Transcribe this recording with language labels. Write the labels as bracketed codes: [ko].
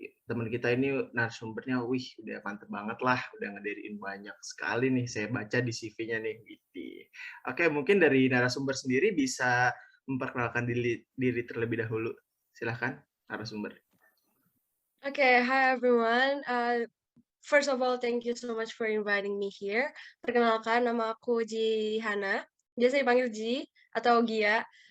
[id] Teman kita ini narasumbernya, wih, udah mantep banget lah, udah ngediriin banyak sekali nih, saya baca di CV-nya nih, gitu. Oke, mungkin dari narasumber sendiri bisa memperkenalkan diri terlebih dahulu. Silahkan, narasumber. [en] Okay, hi everyone. First of all, thank you so much for inviting me here. [id] Perkenalkan, nama aku Ji Hana. Biasa dipanggil Ji atau Gia.